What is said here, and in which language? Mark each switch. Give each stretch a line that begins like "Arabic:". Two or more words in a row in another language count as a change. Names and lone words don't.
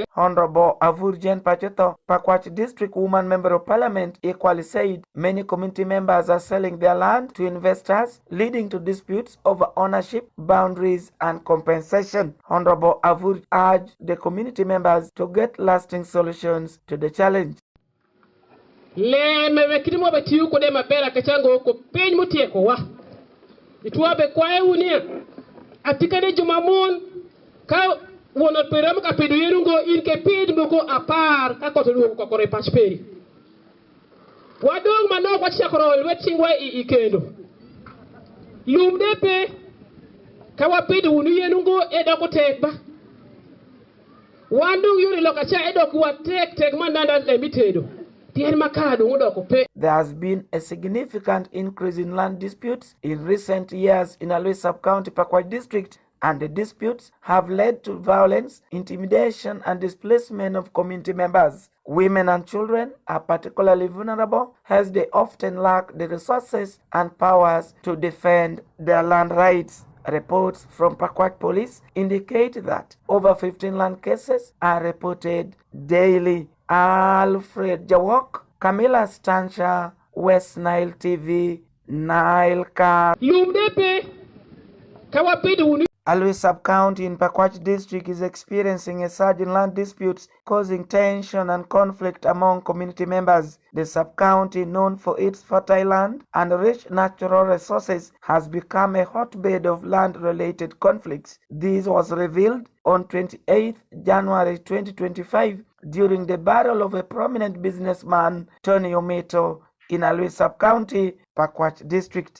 English: Honorable Avurjan Pacheto, Pakwach District Woman Member of Parliament, equally said many community members are selling their land to investors, leading to disputes over ownership, boundaries, and compensation. Honorable Avur urged the community members to get lasting solutions to the challenge.
Alur: Wono peram ka pedo yerungo in ke pid moko apar ka koto ko kore pasperi wadong mano ko chakrol wetingwa ikendo lumde pe ka wapid unu yenungo edo ko tekba wandung yuri lokacha edo ko tek mananda lemitedo.
English: There has been a significant increase in land disputes in recent years in Alui sub-county Pakwach district. and the disputes have led to violence, intimidation, and displacement of community members. Women and children are particularly vulnerable as they often lack the resources and powers to defend their land rights. Reports from Pakwach Police indicate that over 15 land cases are reported daily. Alfred Jawok, Camilla Stancha, West Nile TV, Nile Cast. Alwe sub-county in Pakwach district is experiencing a surge in land disputes causing tension and conflict among community members. The sub-county, known for its fertile land and rich natural resources, has become a hotbed of land-related conflicts. This was revealed on 28 January 2025 during the burial of a prominent businessman, Tony Ometo, in Alwe sub-county, Pakwach district.